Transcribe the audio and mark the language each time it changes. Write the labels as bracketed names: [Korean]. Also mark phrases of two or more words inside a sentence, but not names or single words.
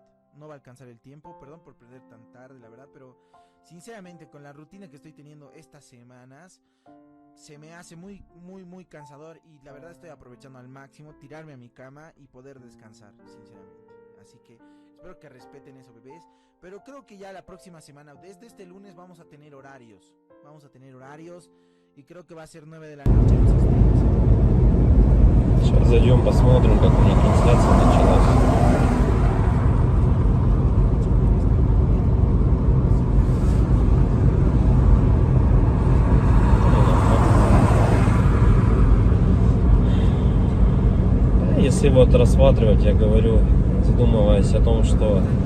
[Spanish] No va a alcanzar el tiempo. Perdón por perder tan tarde, la verdad. Pero sinceramente, con la rutina que estoy teniendo estas semanas, se me hace muy cansador. Y la verdad estoy aprovechando al máximo tirarme a mi cama y poder descansar, sinceramente. Así que espero que respeten eso, bebés. Pero creo que ya la próxima semana, desde este lunes, vamos a tener horarios. Y creo que va a ser 9 de la noche. [Russian] Сейчас зайдем, посмотрим, как у меня трансляция началась. Если вот рассматривать, я говорю, задумываясь о том, что